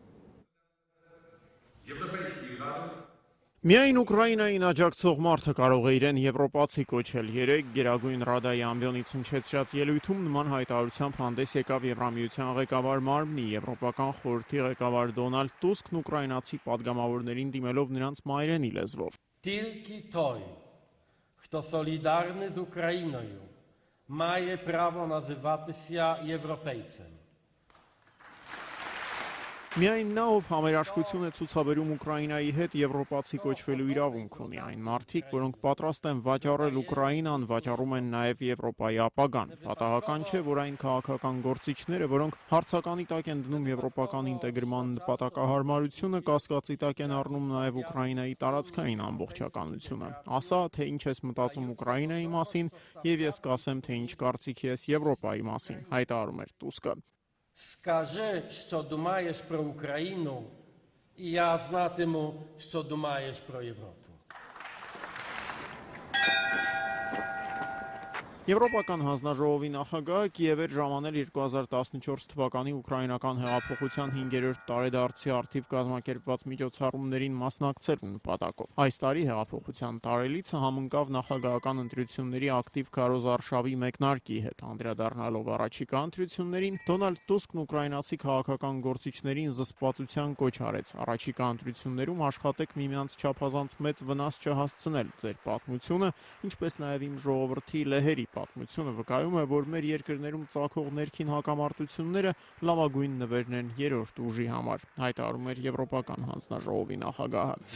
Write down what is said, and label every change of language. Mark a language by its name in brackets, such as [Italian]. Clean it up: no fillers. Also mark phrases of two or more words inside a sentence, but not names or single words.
[Armenian] Միայն Ուկրաինային աջակցող մարդը կարող է իրեն եվրոպացի կոչել։ Երեկ Գերագույն Ռադայի ամբիոնից հնչեցրած ելույթում նման հայտարարությամբ հանդես եկավ Եվրամիության ղեկավար մարմնի Եվրոպական խորհրդի ղեկավար Դոնալդ Տուսկն ուկրաինացի падգամավորներին դիմելով նրանց մայրենի լեզվով։ [Ukrainian] Тільки той, хто солідарний з Україною, має право називатися європейцем. [Armenian] Միայն նա, ով համերաշխություն է ցուցաբերում Ուկրաինայի հետ, եվրոպացի կոչվելու իրավունք ունի։ Այն մարդիկ, որոնք պատրաստ են վաճառել Ուկրաինան, վաճառում են նաև Եվրոպայի ապագան։ Պատահական չէ, որ այն քաղաքական գործիչները, որոնք հարցականի տակ են դնում եվրոպական ինտեգրման նպատակահարմարությունը, կասկածի տակ են առնում նաև Ուկրաինայի տարածքային ամբողջականությունը։ Ասա, թե ինչ ես մտածում Ուկրաինայի մասին, եւ ես կասեմ, թե ինչ կարծիք ես Եվրոպայի մասին, հայտարարում էր Տուսկը։ [Ukrainian] Скажи, що думаєш про Україну, і я знатиму, що думаєш про Європу. [Armenian] Եվրոպական հանձնաժողովի նախագահը Կիև էր ժամանել 2014 թվականի ուկրաինական հեղափոխության 5-րդ տարեդարձի առթիվ կազմակերպված միջոցառումներին մասնակցելու նպատակով։ Այս տարի հեղափոխության տարելիցը համընկավ նախագահական ընտրությունների ակտիվ քարոզարշավի մեկնարկի հետ, անդրադառնալով առաջիկա ընտրություններին, Դոնալդ Տուսկն ուկրաինացի քաղաքական գործիչներին զսպվածության կոչ արեց։ Առաջիկա ընտրություններում աշխատեք միմյանց չափազանց մեծ վնաս չհասցնել ձեր պատմությունը, ինչպես նաև իմ ժողովրդի լեհերի պատմությունը վկայում է, որ մեր երկրներում ծագող ներքին հակամարտությունները լավագույն նվերն են երրորդ ուժի համար, հայտարարում էր Եվրոպական հանձնաժողովի նախագահը։